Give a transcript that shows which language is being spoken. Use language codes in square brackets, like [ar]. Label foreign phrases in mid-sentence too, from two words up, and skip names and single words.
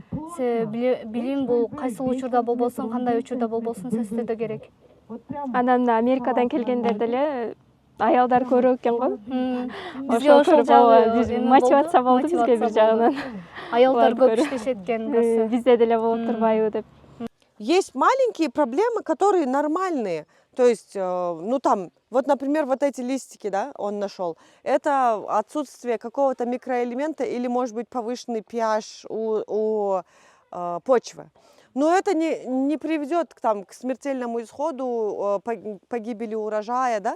[ky] Билим бул кайсыл учурда болбосун, кандай учурда болбосун сөзсүз түрдө керек. Анан Америкадан келгендер деле аялдар көрөк экен го. Бизге ошол жагы мотивация болду бизге бир жагынан. Аялдар көп иштешет экен. Бизде деле болуп турбайбы деп. [ru] Есть маленькие проблемы, которые нормальные. То есть, ну там, вот, например, вот эти листики, да, он нашел. Это отсутствие какого-то микроэлемента или, может быть, повышенный pH у почвы. Но это не приведет к смертельному исходу, погибели урожая, да.